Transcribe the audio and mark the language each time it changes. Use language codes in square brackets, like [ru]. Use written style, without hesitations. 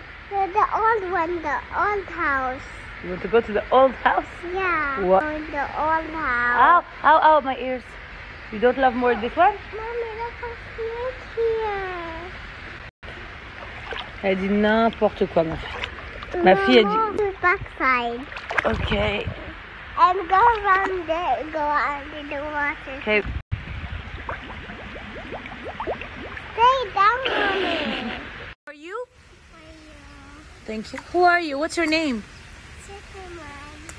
[en] The old one, the old house. You want to go to the old house? Yeah. What? The old house. Ow, my ears. You don't love more this one? Mommy, look how cute here. [fr] Elle dit n'importe quoi, ma fille. Ma fille, elle dit... [en] The backside. Okay. And go around there, go under the water. Okay. Stay down, Mommy. Who are you? Thank you. Who are you? What's your name? Superman.